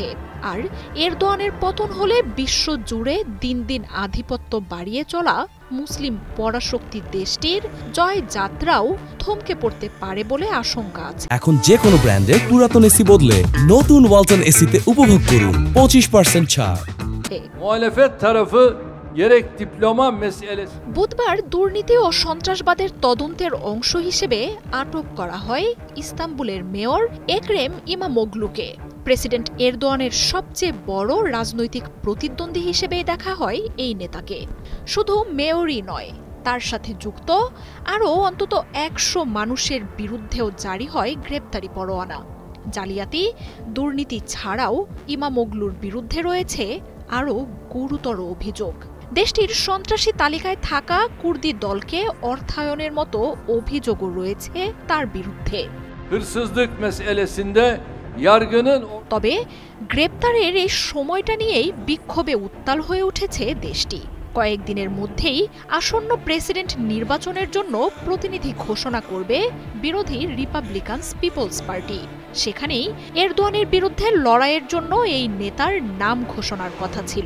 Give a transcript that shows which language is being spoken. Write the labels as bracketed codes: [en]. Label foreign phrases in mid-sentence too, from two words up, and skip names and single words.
[bn] আর এরদোয়ানের পতন হলে বিশ্ব জুড়ে দিন দিন আধিপত্য বাড়িয়ে চলা মুসলিম পরাশক্তি দেশটির জয় যাত্রাও থমকে পড়তে পারে বলে আশঙ্কা আছে। এখন যে কোনো ব্র্যান্ডের পুরাতন এসি বদলে নতুন ওয়ালটন এসিতে উপভোগ করুন 25% ছাড়। [tr] muhalefet tarafı gerek diploma meselesi [bn] বুধবার দুর্নীতি ও সন্ত্রাসবাদের তদন্তের অংশ হিসেবে আটক করা হয় ইস্তাম্বুলের মেয়র এক্রেম ইমামোগলুকে। প্রেসিডেন্ট এরদোয়ানের সবচেয়ে বড় রাজনৈতিক প্রতিদ্বন্দ্বী হিসেবে দেখা হয় এই নেতাকে। শুধু মেয়রই নয়, তার সাথে যুক্ত আরও অন্তত 100 মানুষের বিরুদ্ধেও জারি হয় গ্রেপ্তারি পরোয়ানা। জালিয়াতি, দুর্নীতি ছাড়াও ইমামোগলুর বিরুদ্ধে রয়েছে আরও গুরুতর অভিযোগ। দেশটির সন্ত্রাসী তালিকায় থাকা কুর্দি দলকে অর্থায়নের মতো অভিযোগও রয়েছে তার বিরুদ্ধে। [tr] hırsızlık meselesinde yargının [bn] তবে গ্রেপ্তারের এই সময়টা নিয়েই বিক্ষোভে উত্তাল হয়ে উঠেছে দেশটি। কয়েকদিনের মধ্যেই আসন্ন প্রেসিডেন্ট নির্বাচনের জন্য প্রতিনিধি ঘোষণা করবে বিরোধী রিপাবলিকান পিপলস পার্টি। সেখানেই এরদোয়ানের বিরুদ্ধে লড়াইয়ের জন্য এই নেতার নাম ঘোষণার কথা ছিল।